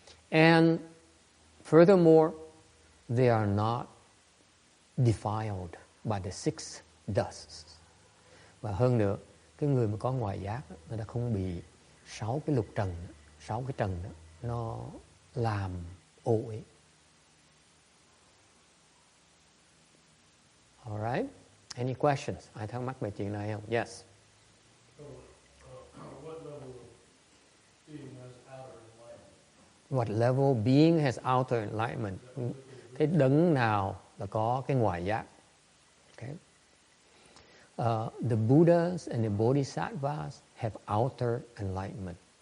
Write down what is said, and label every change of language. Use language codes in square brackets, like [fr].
[en] And furthermore, they are not defiled by the six dusts. [vi] Và hơn nữa, cái người mà có ngoại giác, người ta không bị 6 cái lục trần, 6 cái trần đó nó làm ội. [en] Alright? Any questions? [vi] Ai thắc mắc về chuyện này không? [en] Yes. What level being has outer enlightenment? [vi] Cái đấng nào là có cái ngoại giác? Okay. [en] The Buddhas and the Bodhisattvas have outer enlightenment.